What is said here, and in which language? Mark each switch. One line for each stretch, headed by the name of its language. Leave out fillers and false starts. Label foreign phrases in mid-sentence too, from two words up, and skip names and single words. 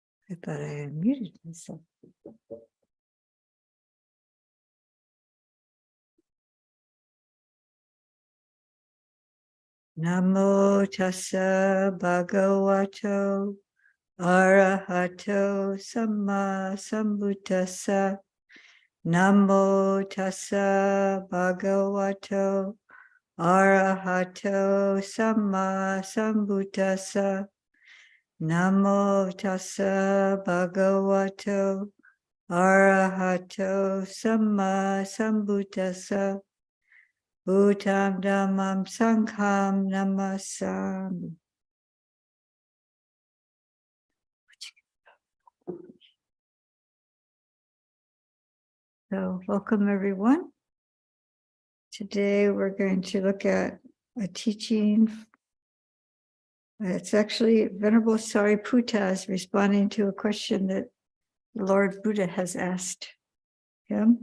English: I thought I unmuted myself.
Pali: Namo tassa bhagavato arahato samma sambuddhassa. Namo tassa bhagavato arahato samma sambuddhassa. Namo tassa bhagavato arahato samma sambuddhassa. Bhutam dhammam sangham namasami.
English: So, welcome everyone. Today we're going to look at a teaching. It's actually Venerable Sariputta is responding to a question that the Lord Buddha has asked him.